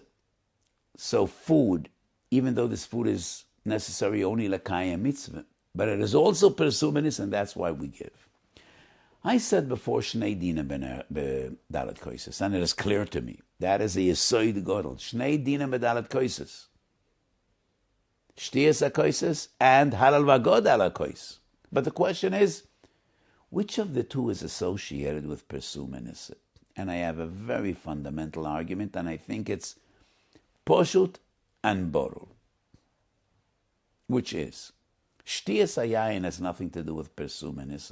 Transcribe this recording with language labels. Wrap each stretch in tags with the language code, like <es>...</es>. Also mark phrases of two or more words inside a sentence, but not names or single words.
<en>So food, even though this food is necessary only</en> <he>לקיים מצוה,</he> <en>but it is also</en> <he>פרסומי ניסא,</he> <en>and that's why we give. I said before</en> <he>שני דינא בד׳ כוסות,</he> <en>and it is clear to me. That is a</en> <he>יסוד גדול. שני דינא בד׳ כוסות. שתיית הכוסות and הלל והגדה על כוס.</he> <en>But the question is, which of the two is associated with</en> <he>פרסומי ניסא?</he> <en>And I have a very fundamental argument, and I think it's Poshut and Borul, which is,</en> <he>שתיית היין</he> <en>has nothing to do with</en> <he>פרסומי ניסא.</he>